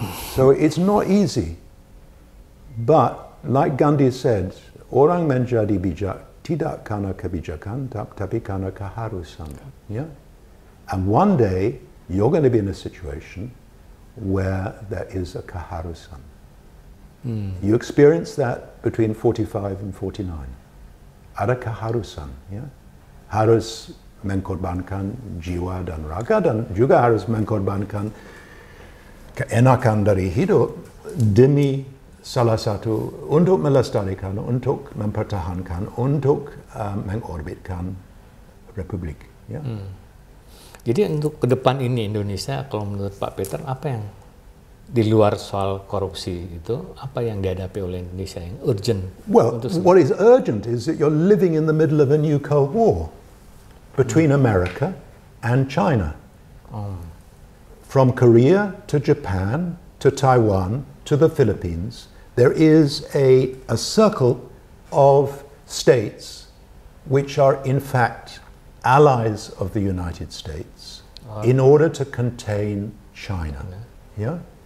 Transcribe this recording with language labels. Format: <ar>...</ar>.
<en>So it's not easy, but like Gandhi said,</en> <id>orang menjadi bijak tidak karena kebijakan, tapi karena keharusan.</id> <en>Yeah? And one day you're going to be in a situation where there is a keharusan. You experience that between 45 and 49.</en> <id>Ada keharusan, ya? Harus mengorbankan jiwa dan raga dan juga harus mengorbankan keenakan dari hidup demi salah satu untuk melestarikan, untuk mempertahankan, untuk mengorbitkan republik. Ya. Jadi untuk ke depan ini Indonesia, kalau menurut Pak Peter, apa yang di luar soal korupsi itu, apa yang dihadapi oleh Indonesia yang urgent?</id> <en>Well, what is urgent is that you're living in the middle of a new Cold War between America and China. From Korea to Japan to Taiwan to the Philippines, there is a circle of states which are in fact allies of the United States in order to contain China. Yeah?</en>